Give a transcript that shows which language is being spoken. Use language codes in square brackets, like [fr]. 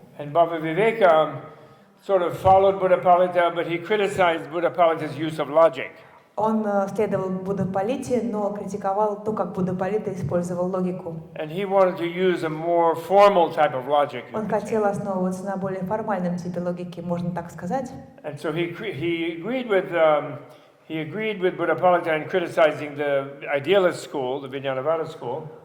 [en] And Baba Viveka sort of followed Buddhapalita, but he criticized Buddhapalita's use of logic. [ru] Он следовал Буддапалите, но критиковал то, как Буддапалита использовал логику. [en] And he wanted to use a more formal type of logic. [ru] Он хотел основываться на более формальном типе логики, можно так сказать. [en] And so he agreed with Buddhapalita in criticizing the idealist school, the Vijnanavada school.